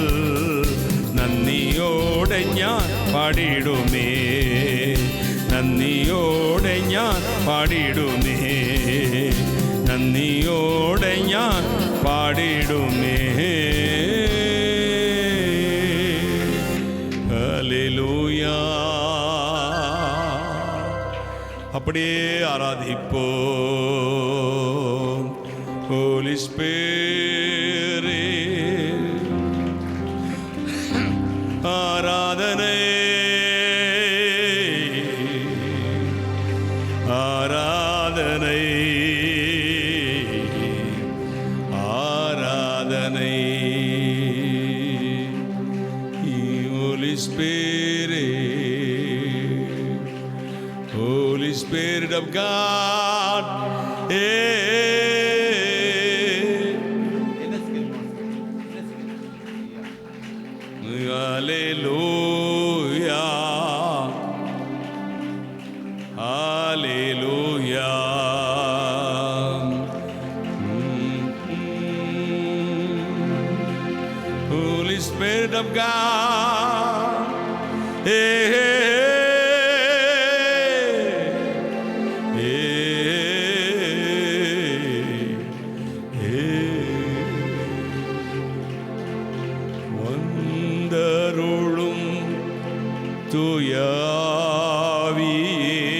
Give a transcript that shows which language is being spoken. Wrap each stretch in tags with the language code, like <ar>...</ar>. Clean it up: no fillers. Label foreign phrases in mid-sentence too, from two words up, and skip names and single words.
<ml>നന്ദിയോടെ ഞാൻ പാടിടുമേ നന്ദിയോടെ ഞാൻ പാടിടുമേ നന്ദിയോടെ ഞാൻ പാടിടുമേ ഹല്ലേലൂയാ</ml> <ta>அப்படியே ஆராதிப்போம் ஹோலி ஸ்பிரிட் ஆராதனை ஆராதனை</ta> <en>ஆராதனை Holy Spirit Holy Spirit of God, Hallelujah, Hallelujah. Holy Spirit of God,</en> <ta>வந்தருளும் துயாவியே</ta>